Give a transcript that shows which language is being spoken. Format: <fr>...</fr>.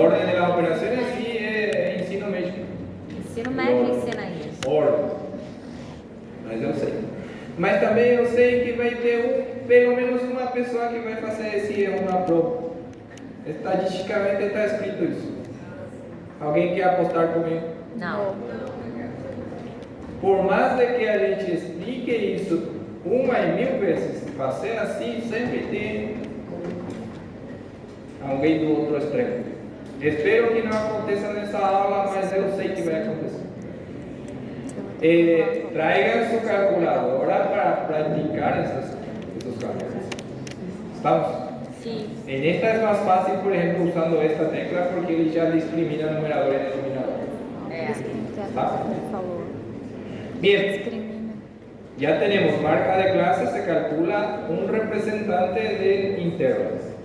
<es>orden de las operaciones sí es ensino médio.</es> <pt>Ensino médio ensina isso. Orden. Mas eu sei. Mas também eu sei que vai ter pelo menos uma pessoa que vai fazer esse erro na prova. Estatisticamente está escrito isso. Alguém quer apostar comigo? Não. Por mais de que a gente explique isso 1.000 vezes, fazer assim sempre tem alguém do outro extremo. Espero que não aconteça nessa aula, mas eu sei que vai acontecer.</pt> <es>Traiga</es> <pt>sua calculadora para praticar esses cálculos.</pt> <es>¿Estamos?</es> <pt>Sim.</pt> <es>En esta es más fácil, por ejemplo, usando esta tecla porque</es> <pt>ele já discrimina numerador e denominador. É.</pt> <es>¿Está?</es> <pt>Falou.</pt> <es>Bien. Discrimina. Ya tenemos marca de clase, se calcula un representante del intervalo.</es>